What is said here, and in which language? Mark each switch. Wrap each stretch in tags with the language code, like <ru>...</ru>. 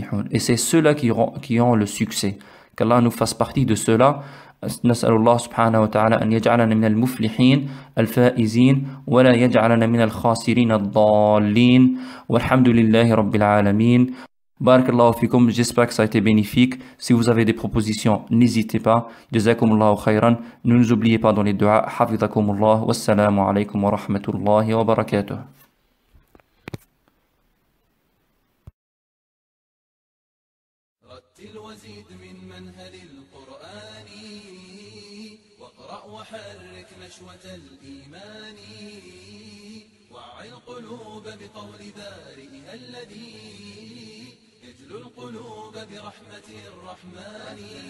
<fr>Et c'est ceux-là qui ont le succès. Qu'Allah nous fasse partie de ceux-là.</fr> <ar>نسأل الله سبحانه وتعالى أن يجعلنا من المفلحين الفائزين ولا يجعلنا من الخاسرين الضالين والحمد لله رب العالمين. بارك الله فيكم.</ar> <fr>J'espère que ça a été bénéfique. Si vous avez des propositions, n'hésitez pas.</fr> <ar>جزاكم الله خيرا.</ar> <fr>Ne nous oubliez pas dans les duas.</fr> <ar>حفظكم الله والسلام عليكم ورحمة الله وبركاته. رتل وزد من منهل القرآن، واقرأ وحرك نشوة الإيمان، وعي القلوب بقول بارئها الذي يجلو القلوب برحمة الرحمن.</ar>